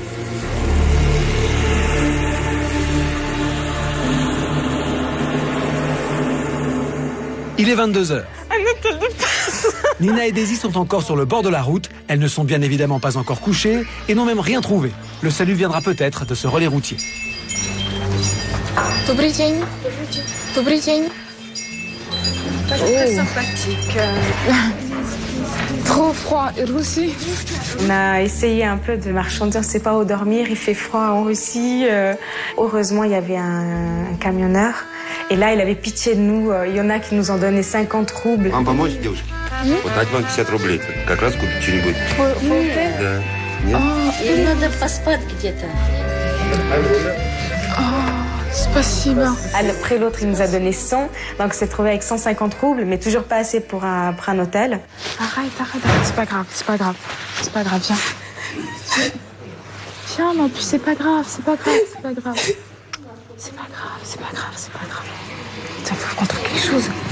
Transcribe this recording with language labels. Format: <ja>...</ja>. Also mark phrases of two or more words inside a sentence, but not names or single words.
<fr>Il est 22h. Nina et Daisy sont encore sur le bord de la route. Elles ne sont bien évidemment pas encore couchées et n'ont même rien trouvé. Le salut viendra peut-être de ce relais routier.</fr> <ru>Добрый день. Добрый день.</ru> <fr>Très sympathique. Trop froid. Et Russie. On a essayé un peu de marchander, on ne sait pas où dormir, il fait froid en Russie. Heureusement, il y avait un camionneur. Et là, il avait pitié de nous. Il y en a qui nous ont donné 50 roubles.</fr> <ru>Вам помочь, девушки? Вот дать вам 50 рублей. Как раз купить что-нибудь. Да. Нет? Им надо поспать где-то. Spasiba.</ru> <fr>Après l'autre, il nous a donné 100. Donc, on s'est trouvé avec 150 roubles, mais toujours pas assez pour un hôtel. Arrête. C'est pas grave. C'est pas grave, viens. Viens, non, puis c'est pas grave. C'est pas grave. Il faut qu'on trouve quelque chose.</fr>